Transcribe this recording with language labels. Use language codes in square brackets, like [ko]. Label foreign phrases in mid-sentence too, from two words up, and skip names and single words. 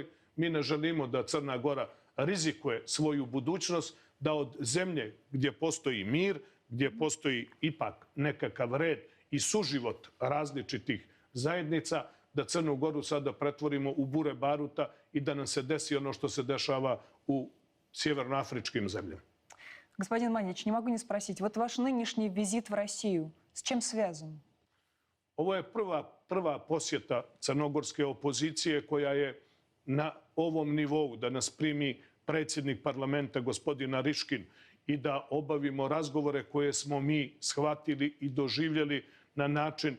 [sr] Mi ne želimo da Crna Gora rizikuje svoju budućnost, da od zemlje gdje postoji mir, gdje postoji ipak nekakav red i suživot različitih zajednica, da Crnu Goru sada pretvorimo u bure baruta i da nam se desi ono što se dešava u северноафричким землям. [ru] Господин Манич, не могу не спросить, вот ваш нынешний визит в Россию с чем связан? [sr] Ovo je prva posjeta crnogorske opozicije koja je na ovom nivou, da nas primi predsjednik parlamenta gospodin Nariškin i da obavimo razgovore koje smo mi shvatili i doživjeli na način